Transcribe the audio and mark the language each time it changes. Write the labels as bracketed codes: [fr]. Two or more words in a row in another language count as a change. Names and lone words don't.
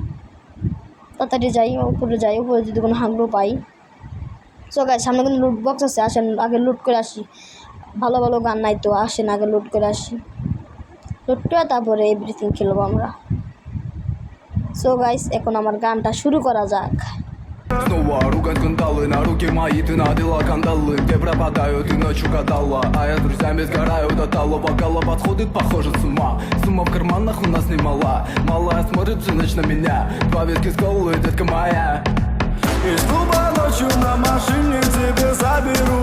[bn] তাড়াতাড়ি যাই, উপরে যদি কোনো হাগলু পাই। [en] so guys, [bn] সামনে কিন্তু লুট বক্স আছে, আসেন আগে লুট করে আসি। ভালো গান নাই তো, আসেন আগে লুট করে আসি। লুট করে তারপরে এভরিথিং খেলবো আমরা। [en] so guys, [bn] এখন আমার গানটা শুরু করা যাক। [ru] Снова ругать скандалы, на руки мои ты надела кандалы. Где пропадаю, ты ночью гадала, а я с друзьями сгораю до талого. Гала подходит, похоже с ума. Сумма в карманах у нас немала. Малая смотрит всю ночь на меня. Два виски с колой, детка моя. Из клуба ночью на машине к тебе заберу.